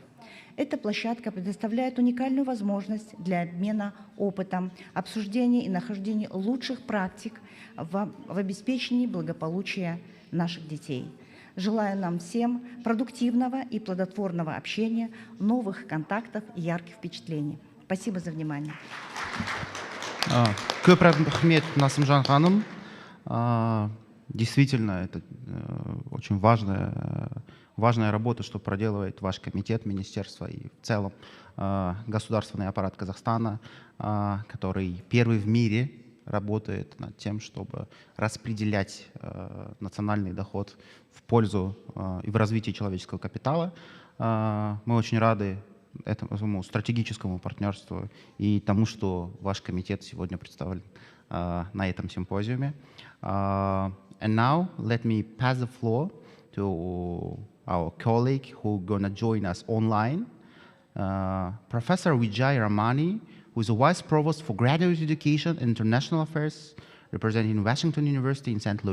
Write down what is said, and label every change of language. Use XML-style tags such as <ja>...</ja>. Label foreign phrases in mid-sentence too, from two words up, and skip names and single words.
<ru>Эта площадка предоставляет уникальную возможность для обмена опытом, обсуждения и нахождения лучших практик в обеспечении благополучия наших детей. Желаю нам всем продуктивного и плодотворного общения, новых контактов и ярких впечатлений. Спасибо за внимание.</ru> <kk>Көп рахмет, Насымжан ханым.</kk> <ru>Действительно, это очень важная работа, что проделывает ваш комитет, министерство и в целом государственный аппарат Казахстана, который первый в мире работает над тем, чтобы распределять национальный доход в пользу и в развитии человеческого капитала. Мы очень рады этому стратегическому партнерству и тому, что ваш комитет сегодня представлен на этом симпозиуме.</ru> <en>And now let me pass the floor to our colleague who's going to join us online, Professor Vijay Ramani, who is a Vice Provost for Graduate Education and International Affairs, representing Washington University in St.</en>